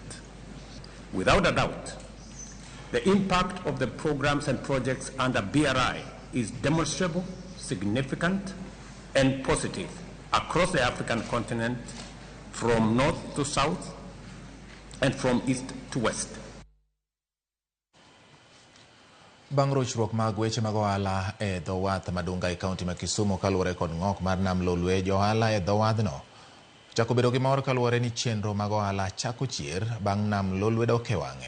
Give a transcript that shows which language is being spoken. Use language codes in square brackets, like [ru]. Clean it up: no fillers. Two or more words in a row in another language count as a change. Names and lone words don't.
[en] Without a doubt, the impact of the programs and projects under BRI is demonstrable, significant, and positive across the African continent from north to south and from east to west. [luo] Bang' rochruok mag weche mag ohala e dho wath madunga e kaunti ma Kisumu kaluwore kod ng'ok mar nam Lolwe, jo ohala e dho wadhno chako bedo gi mor kaluwore ni chenro mag ohala chako chier bang' nam Lolwe dok e wang'e.